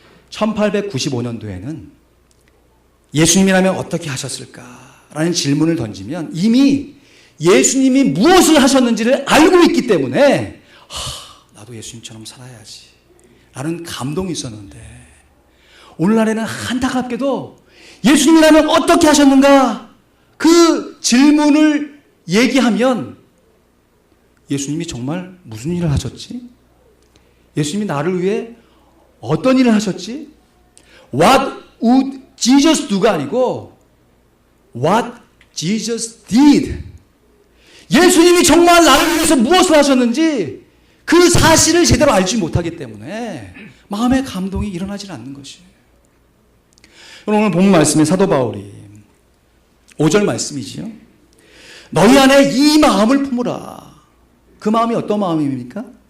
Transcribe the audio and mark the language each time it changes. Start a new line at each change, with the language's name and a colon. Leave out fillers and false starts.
Korean: 1895년도에는 예수님이라면 어떻게 하셨을까라는 질문을 던지면 이미 예수님이 무엇을 하셨는지를 알고 있기 때문에 나도 예수님처럼 살아야지 라는 감동이 있었는데 오늘날에는 안타깝게도 예수님이라면 어떻게 하셨는가 그 질문을 얘기하면 예수님이 정말 무슨 일을 하셨지? 예수님이 나를 위해 어떤 일을 하셨지?
English: What would Jesus
Korean: do가 아니고
English: What Jesus did.
Korean: 예수님이 정말 나를 위해서 무엇을 하셨는지 그 사실을 제대로 알지 못하기 때문에 마음의 감동이 일어나지 않는 것이에요. 오늘 본 말씀에 사도 바울이 5절 말씀이지요. 너희 안에 이 마음을 품으라. 그 마음이 어떤 마음입니까?